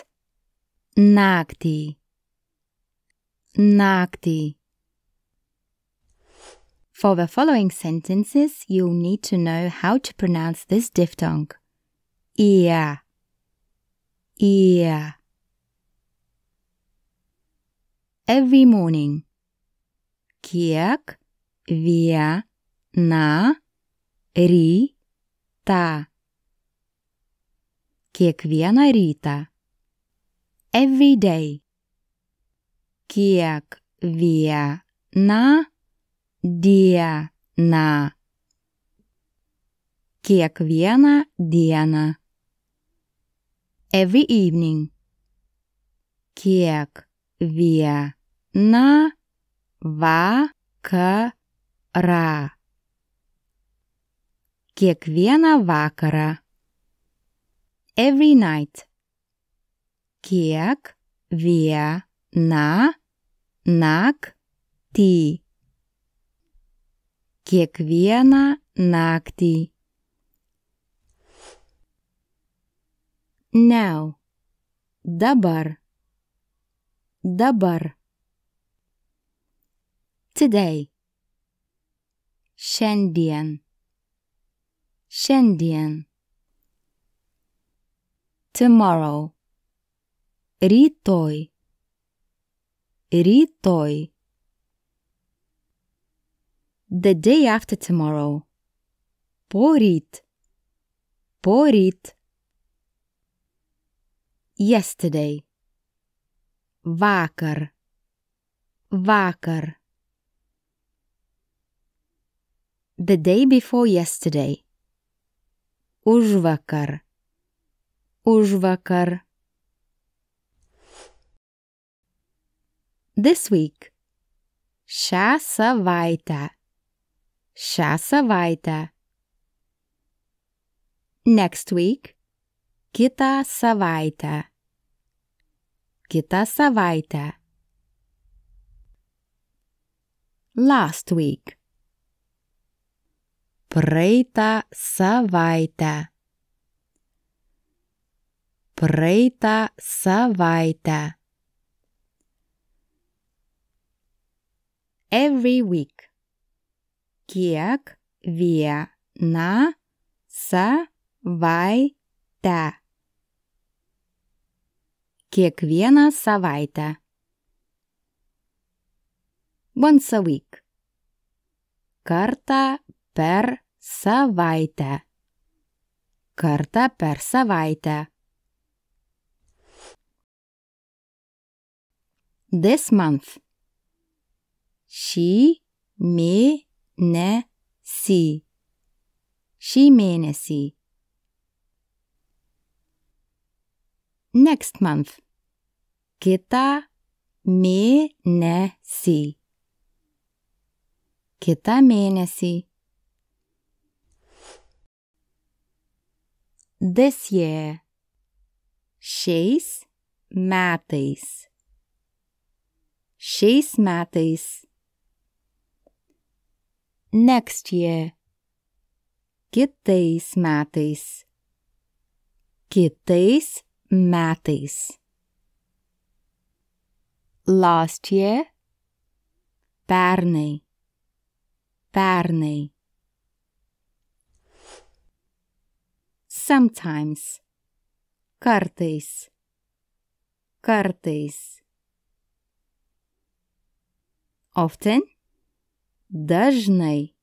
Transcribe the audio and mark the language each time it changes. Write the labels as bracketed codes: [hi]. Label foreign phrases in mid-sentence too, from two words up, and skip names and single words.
[lt] Naktį. Naktį. [en] For the following sentences, you'll need to know how to pronounce this diphthong. [lt] Ie. Ie. [en] Every morning. [lt] Kiek viena rytą. Kiekvieną rytą. [en] Every day. [lt] Kiekviena diena. Kiekvieną dieną. [en] Every evening. [lt] Kiekvieną vakarą. Kiekvieną vakarą. [en] Every night. [lt] Kiekvieną naktį. Kiekvieną naktį. [en] Now. [lt] Dabar. Dabar. [en] Today. Šiandien. [lt] Šiandien. Tomorrow. Rytoj. Rytoj. [en] The day after tomorrow. [lt] Poryt. Poryt. [en] Yesterday. Vakar. [lt] Vakar. [en] The day before yesterday. [lt] Užvakar. Užvakar. [en] This week. [lt] Šią savaitę. Šią savaitę. [en] Next week. [lt] Kitą savaitę. Kitą savaitę. [en] Last week. [lt] Praeitą savaitę. Praeitą savaitę. [en] Every week. [lt] Kiekvieną savaitę. Kiekvieną savaitę. [en] Once a week. [lt] Kartą per savaitę. Kartą per savaitę. [en] This month. [lt] Šį mėnesį. Šį mėnesį. [en] Next month. [lt] Kitą mėnesį. Kitą mėnesį. [en] This year. [lt] Šiais metais. Šiais metais. [en] Next year. [lt] Kitais metais. Kitais metais. [en] Last year. [lt] Pernai. Pernai. Sometimes. Kartais. Kartais. [en] Often. Dažnai.